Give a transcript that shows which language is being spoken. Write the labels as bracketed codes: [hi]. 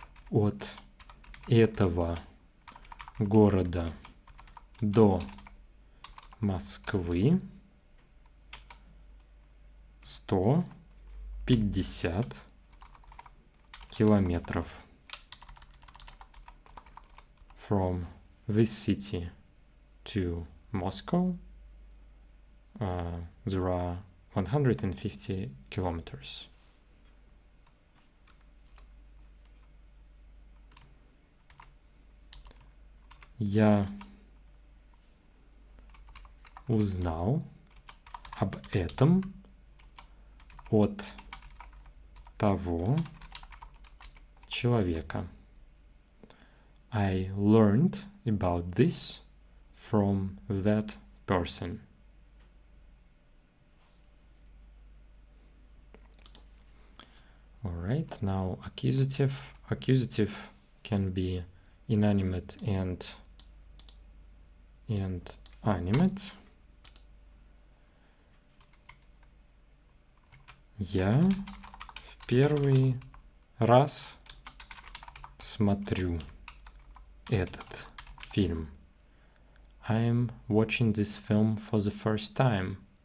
[ru] От этого города до Москвы 150 километров. [en] From this city to Moscow, there are 150 kilometers. [ru] Я узнал об этом от того человека. [en] I learned about this from that person. Alright, now accusative. Accusative can be inanimate and animate. [ru] Я в первый раз смотрю этот фильм. [en] I'm watching this film for the first time.